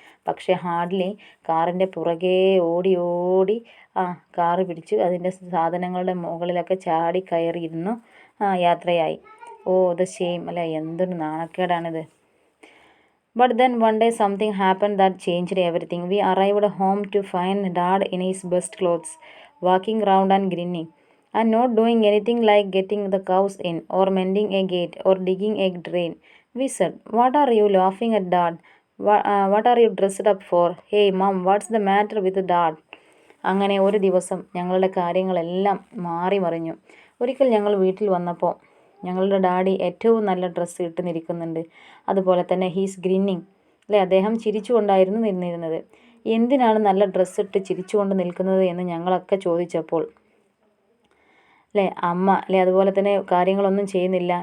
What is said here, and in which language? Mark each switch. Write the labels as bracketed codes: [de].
[ml] പക്ഷേ ഹാർഡ്ലി കാറിൻ്റെ പുറകെ ഓടി ഓടി കാറ് പിടിച്ചു അതിൻ്റെ സാധനങ്ങളുടെ മുകളിലൊക്കെ ചാടി കയറിയിരുന്നു യാത്രയായി. [en] Oh, the shame! [ml] അല്ല, എന്തൊരു നാണക്കേടാണിത്. [en] But then one day something happened that changed everything. We arrived home to find Dad in his best clothes, walking round and grinning, and not doing anything like getting the cows in, or mending a gate, or digging a drain. We said, "What are you laughing at, Dad? What are you dressed up for? Hey, Mom, what's the matter with Dad?" [ml] അങ്ങനെ ഒരു ദിവസം ഞങ്ങളുടെ കാര്യങ്ങളെല്ലാം മാറി മറിഞ്ഞു. ഒരിക്കൽ ഞങ്ങൾ വീട്ടിൽ വന്നപ്പോൾ ഞങ്ങളുടെ ഡാഡി ഏറ്റവും നല്ല ഡ്രസ്സ് ഇട്ട് നിൽക്കുന്നുണ്ട്. അതുപോലെ തന്നെ [en] he's grinning, [ml] അല്ലേ, അദ്ദേഹം ചിരിച്ചുകൊണ്ടായിരുന്നു നിന്നിരുന്നത്. എന്തിനാണ് നല്ല ഡ്രസ്സ് ഇട്ട് ചിരിച്ചുകൊണ്ട് നിൽക്കുന്നത് എന്ന് ഞങ്ങളൊക്കെ ചോദിച്ചപ്പോൾ അല്ലേ അമ്മ അതുപോലെ തന്നെ കാര്യങ്ങളൊന്നും ചെയ്യുന്നില്ല.